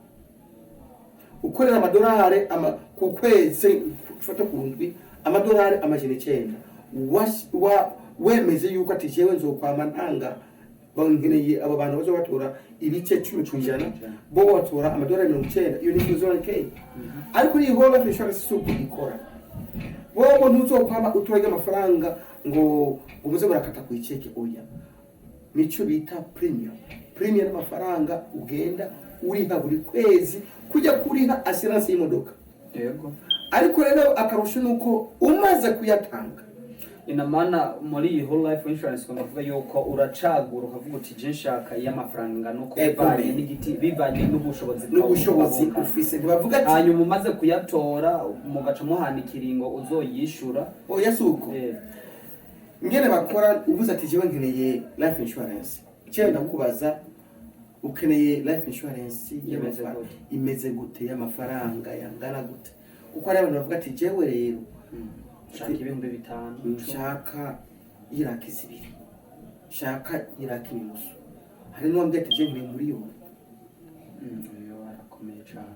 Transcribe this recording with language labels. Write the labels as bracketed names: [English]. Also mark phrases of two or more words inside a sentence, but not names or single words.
[Rundi] ukorera amadolari ku kwezi ufata ku ndwi amadolari amajana 9 wemeze yuko ati jewe nzokwama ntanga bangeneye abo bantu bazo batora ibice 10% bo batora amadolari 90 iyo ni 401k ariko ni [English] whole life insurance [Rundi] suku ikora bo ntuzokwama utoye amafaranga ngo umuze murakata ku iceke oya nico bita premium amafaranga ugenda uriha buri kwezi kujya kuriha assurance y'imodoka yego ariko rero akarusho nuko umaze kuyatanga [Swahili] ina maana [Rundi] muri iyi [English] whole life insurance [Rundi] ko bavuga yuko uracagura ukavuga uti je nshaka y'amafaranga no kubanye n'igiti bivanye n'ubushobozi ufise bavuga ati hanyuma umaze kuyatora mugaca muhana ikiringo uzoyishura oya suko ngene bakora uvuze ati jewe nkeneye [English] life insurance [Rundi] cyenda kubaza ukeneye [English] life insurance [Rundi] imeze gute y'amafaranga yangana gute uko ari abantu bavuga ati jewe rero shaka ibihumbi 5 shaka iraki zibiri shaka [Swahili] iraki nusu [Rundi] hari n'uwambye ati je nkeneye miliyoni yo arakomeye cyane